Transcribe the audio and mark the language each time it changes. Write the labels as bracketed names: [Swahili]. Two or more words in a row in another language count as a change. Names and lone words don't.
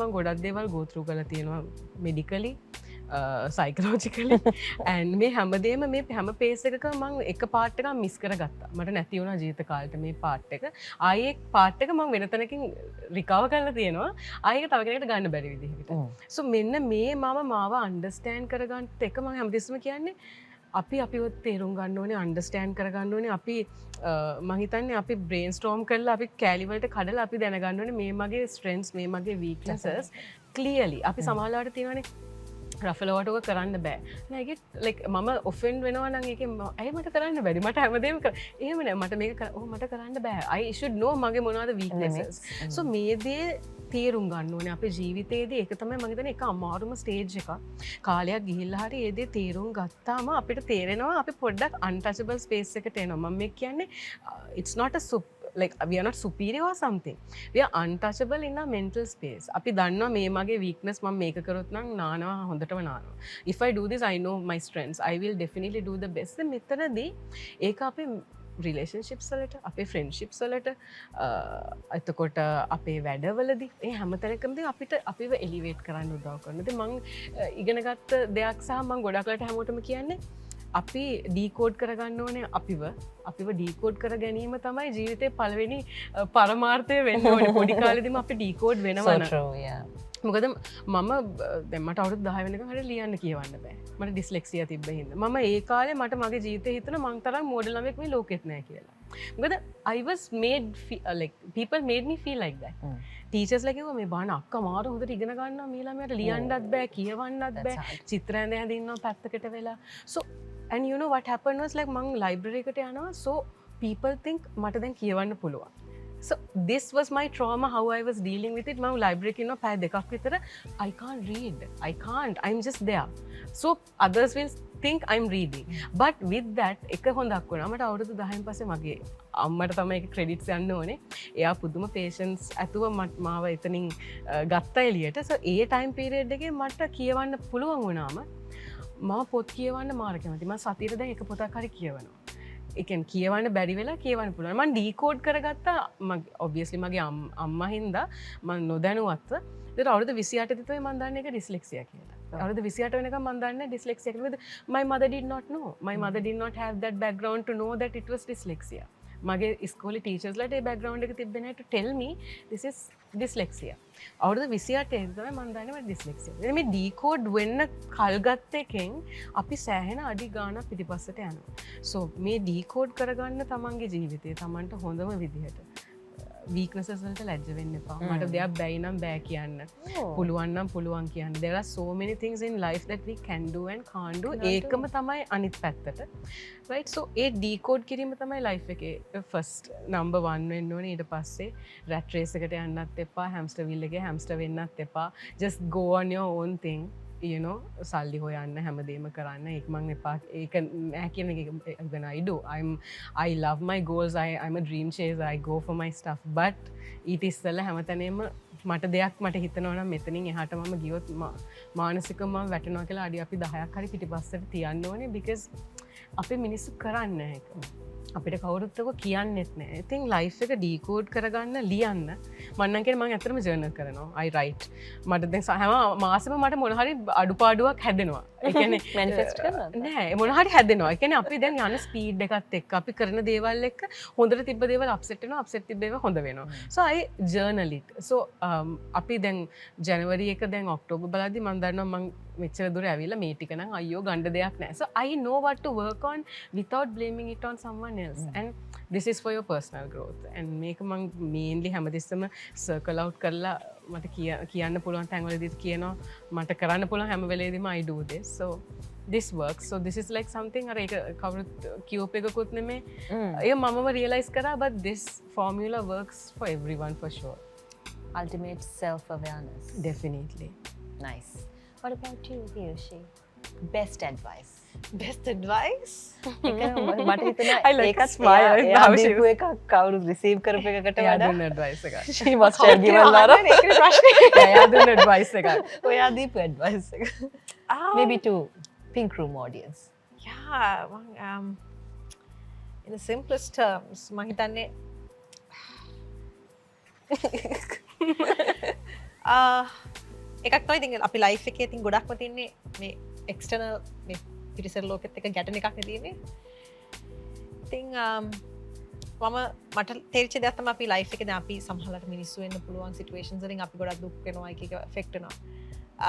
[Sinhala] මං ගොඩක් දේවල් [English] go through [Sinhala] කරලා තියෙනවා [English] medically psychologically and [Sinhala] මේ හැමදේම මේ හැම පේස එකක මං එක පාට් එක මිස් කර ගත්තා මට නැති වුණා ජීවිත කාලෙට මේ පාට් එක ආයේ පාට් එක මං වෙන තැනකින් රිකවර් කරලා තියෙනවා ආයේ තව කෙනෙක්ට ගන්න බැරි විදිහකට සෝ මෙන්න මේ මම මාව අන්ඩර්ස්ටෑන්ඩ් කරගන්න එක මං හැමතිස්සම කියන්නේ අපි අපිව තේරුම් ගන්න ඕනේ අන්ඩර්ස්ටෑන්ඩ් කරගන්න ඕනේ අපි මං හිතන්නේ අපි [English] brain storm [Sinhala] කරලා අපි කෑලි වලට කඩලා අපි දැනගන්න ඕනේ මේ මගේ ස්ට්‍රෙන්ත්ස් මේ මගේ [English] weaknesses clearly [Sinhala] අපි සමහරවිට තියෙනවානේ රෆලවට ඔක කරන්න බෑ නැග ලෙක් මම ඔෆෙන්ඩ් වෙනවා නම් ඒක ඇයි මට කරන්න බැරි මට හැමදේම එහෙම නෑ මට මේක මට කරන්න බෑ [English] I should know [Sinhala] මගේ මොනවද [English] weaknesses so [Sinhala] මේ දේ තේරුම් ගන්න ඕනේ අපේ ජීවිතේදී ඒක තමයි මම හිතන්නේ එක අමාරුම ස්ටේජ් එකක් කාලයක් ගිහිල්ලා හරි ඒ දේ තේරුම් ගත්තාම අපිට තේරෙනවා අපි පොඩ්ඩක් [English] untouchable space [Sinhala] එකට එනවා මම මේ කියන්නේ [English] it's not a like we are not superior or something we are untouchable in our mental space [Sinhala] අපි දන්නවා මේ මගේ weakness මම මේක කරොත් නම් නානවා හොඳටම නානවා [English] if I do this I know my strengths I will definitely do the best [Sinhala] මෙතනදී ඒක අපේ relationships වලට අපේ friendships වලට එතකොට අපේ වැඩවලදී ඒ හැමතැනකමදී අපිට අපිව elevate කරන්න උදව් කරනවා ඉතින් මම ඉගෙන ගත්ත දෙයක් සහ මම ගොඩක් වෙලාට හැමෝටම කියන්නේ අපි ඩීකෝඩ් කරගන්න ඕනේ අපිව ඩීකෝඩ් කර ගැනීම තමයි ජීවිතේ පළවෙනි පරමාර්ථය වෙන්න ඕනේ පොඩි කාලෙදිම අපි ඩීකෝඩ් වෙනවා මොකද මම දැන් මට අවුරුදු 10 වෙනකන් හරිය ලියන්න කියවන්න බෑ මට ඩිස්ලෙක්සියා තිබ්බ හින්දා මම ඒ කාලේ මට මගේ ජීවිතේ හිතන මං තරම් මෝඩල් ළමෙක් මේ ලෝකෙත් නෑ කියලා මොකද [English] I was made like people made me feel like that [Sinhala] ටීචර්ස් ලා කිව්වා මේ බාන අක්කා මාරු හොඳට ඉගෙන ගන්නවා මේ ළමයාට ලියන්නත් බෑ කියවන්නත් බෑ චිත්‍ර ඇඳ ඇඳ ඉන්නවා පැත්තකට වෙලා [English] so and you know what happened was like [Sinhala] මං ලයිබ්‍රරි එකට යනවා [English] so people think [Sinhala] මට දැන් කියවන්න පුළුවන් [English] so this was my trauma how I was dealing with it [Sinhala] මම ලයිබ්‍රරි එකේ ඉන්නවා පැය දෙකක් විතර [English] I can't read I can't I'm just there so others will think I'm reading but with that [Sinhala] එක හොඳක් වුණා මට අවුරුදු 10න් පස්සේ මගේ අම්මට තමයි ඒක ක්‍රෙඩිට්ස් යන්න ඕනේ එයා පුදුම පේෂන්ස් ඇතුව මාව එතනින් ගත්තා එළියට so ඒ [English] time period [Sinhala] එකේ මට කියවන්න පුළුවන් වුණාම මම පොත් කියවන්න මාර කැමති මම සතියට දැන් එක පොතක් හරි කියවනවා ඒ කියන්නේ කියවන්න බැරි වෙලා කියවන්න පුළුවන් මම ඩීකෝඩ් කරගත්තා ඔබ්වියස්ලි මගේ අම්මා හින්දා මම නොදැනුවත්ව ඒතර අවුරුදු 28 දී තමයි මම දන්නේ ඒක ඩිස්ලෙක්සියා කියලා අවුරුදු 28 වෙනකම් මම දන්නේ ඩිස්ලෙක්සියා කියලා [English] my mother did not know my mother did not have that background to know that it was dyslexia [Sinhala] මගේ ඉස්කෝලේ ටීචර්ස්ලාට ඒ බෑග්ග්‍රවුන්ඩ් එක තිබ්බේ නැහැ [English] to tell me this is dyslexia [Sinhala] අවුරුදු 28 තමයි මම දන්නේ මට dyslexia ඉතින් මේ ඩීකෝඩ් වෙන්න කල් ගත්ත එකෙන් අපි සෑහෙන අඩි ගාණක් පිටිපස්සට යනවා so මේ ඩීකෝඩ් කරගන්න තමන්ගේ ජීවිතේ තමන්ට හොඳම විදිහට weaknesses වලට ලැජ්ජ වෙන්න එපා මට දෙයක් බැයි නම් බෑ කියන්න පුළුවන් නම් පුළුවන් කියන්න [English] there are so many things in life that we can do and can't do [Sinhala] ඒකම තමයි අනිත් පැත්තට [English] right so [Sinhala] ඒ decode කිරීම තමයි life එකේ [English] first number 1 [Sinhala] වෙන්න ඕනේ ඊට පස්සේ [English] rat race [Sinhala] එකට යන්නත් එපා [English] hamster wheel [Sinhala] එකේ hamster වෙන්නත් එපා [English] just go on your own thing you know [Sinhala] සල්ලි හොයන්න හැමදේම කරන්න ඒක මං එපා ඒක නෑ කියන එක [English] when I do I love my goals I'm a dream chaser I go for my stuff but [Sinhala] ඊට ඉස්සෙල්ලා හැමතැනම මට දෙයක් මට හිතනවා නම් මෙතනින් එහාට මම ගියොත් මානසිකව මම වැටෙනවා කියලා අඩි අපි 10ක් හරි පිටිපස්සට තියන්න ඕනේ because අපේ මිනිස්සු කරන්නේ ඒක අපිට කවුරුත් ඔක කියන්නෙත් නෑ. ඉතින් ලයිෆ් එක ඩීකෝඩ් කරගන්න ලියන්න. මම නම් කියන්නේ මම ඇත්තටම ජර්නල් කරනවා. [English] I write. [Sinhala] මට දැන් හැම මාසෙම මට මොන හරි අඩුපාඩුවක් හැදෙනවා. ඒ කියන්නේ මැනිෆෙස්ට් කරනවද? නෑ මොන හරි හැදෙනවා. ඒ කියන්නේ අපි දැන් යන ස්පීඩ් එකත් එක්ක අපි කරන දේවල් එක්ක හොඳට තිබ්බ දේවල් අප්සෙට් වෙනවා, අප්සෙට් තිබ්බ ඒවා හොඳ වෙනවා. [English] So I journal it. [Sinhala] So අපි දැන් ජනවරි එක දැන් ඔක්ටෝබර් බලද්දි මම දන්නවා මම මෙච්චර දුර ඇවිල්ලා මේ ටික නම් අයියෝ ගන්න දෙයක් නෑ. [English] So I know what to work on without blaming it on someone else. And this is for your personal growth. [Sinhala] And මේක මම mainly හැමතිස්සෙම [English] circle out [Sinhala] කරලා මට කියන්න පුළුවන් තැන්වලදීත් කියනවා මට කරන්න පුළුවන් හැම වෙලේදීම [English] I do this. So this works. So this is like something [Sinhala] අර ඒක කවුරුත් කියෝප එකකුත් නෙමෙයි. ඒක මමම realize කරා [English] but this formula works for everyone for sure. Ultimate self-awareness. Definitely. Nice. What about you, Hirushi? Best advice. best advice [Sinhala] මට හිතෙනවා [English] I like [Sinhala] ඒකත් [English] smile. [Sinhala] එයා [English] How she [Sinhala] දීපු එකක් කවුරුත් receive කරපු එකකට එයා වඩා දුන්න advice එකක්. [English] she must have given a lot of [Sinhala] ඒකනේ ප්‍රශ්නේ එයා දුන්න advice එකක්. ඔයා දීපු advice එක. [English] Maybe to pink room audience. yeah in the simplest terms [Sinhala] මම හිතන්නේ එකක් තමයි ඉතින් අපි ලයිෆ් එකේ ඉතින් ගොඩක්ම තින්නේ මේ එක්ස්ටර්නල් මේ පිරිසර ලෝකෙත් එක ගැටෙන එකක් නේ තියෙන්නේ. ඉතින් මට තේරිච්ච දෙයක් තමයි අපි ලයිෆ් එකේ දැන් අපි සමහරවිට මිනිස්සු වෙන්න පුළුවන් සිටුේෂන්ස් වලින් අපි ගොඩක් දුක් වෙනවා එක එෆෙක්ට් වෙනවා.